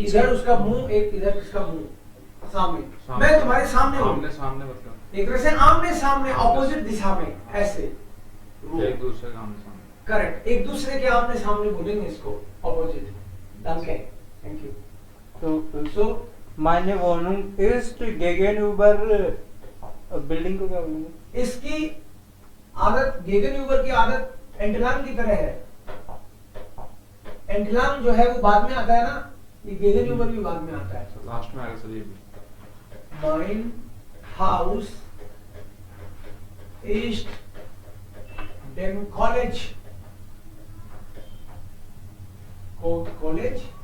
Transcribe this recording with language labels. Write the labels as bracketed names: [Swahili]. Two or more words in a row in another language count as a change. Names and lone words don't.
[Hindi] इधर उसका मुंह, एक इधर इसका मुंह, सामने। सामने। मैं तुम्हारे सामने हूँ, आमने सामने मतलब एक तरह से आमने सामने, ऑपोजिट दिशा में, ऐसे। एक दूसरे का आमने सामने। करेक्ट, एक दूसरे के आमने सामने बोलेंगे इसको, ऑपोजिट। [English] danke, thank you. [Hindi] तो सो [German] meine Wohnung ist gegenüber [Hindi] बिल्डिंग को क्या बोलेंगे? इसकी आदत, गेगनयूबर की आदत एंटलाम की तरह है। एंटलाम जो है वो बाद में आता है ना, ये गेगनयूबर भी बाद में आता है। लास्ट में आएगा सर ये भी। [German] Mein Haus ist dem College, College,